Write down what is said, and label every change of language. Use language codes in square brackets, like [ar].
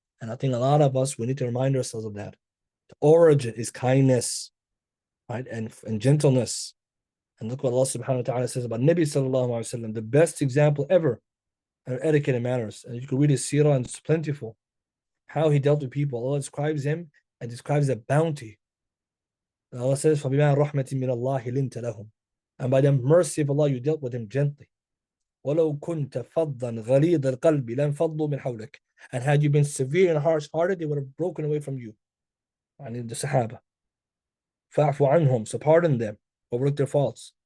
[en] And I think a lot of us, we need to remind ourselves of that. The origin is kindness, right? And gentleness. And look what Allah subhanahu wa ta'ala says about Nabi sallallahu alayhi wa sallam, the best example ever of etiquette and manners. And you can read his seerah and it's plentiful. How he dealt with people. Allah describes him and describes a bounty. And Allah says, [ar] فَبِمَا رَحْمَةٍ مِّنَ اللَّهِ لِنْتَ لَهُمْ. [en] And by the mercy of Allah, you dealt with him gently. [ar] وَلَوْ كُنْتَ فَضًّا غَلِيظَ الْقَلْبِ لَنْفَضُّوا مِنْ حَوْلِكَ. [en] And had you been severe and harsh-hearted, they would have broken away from you. And the Sahaba. [ar] فَاعْفُ عَنْهُمْ. [en] So pardon them, overlook their faults.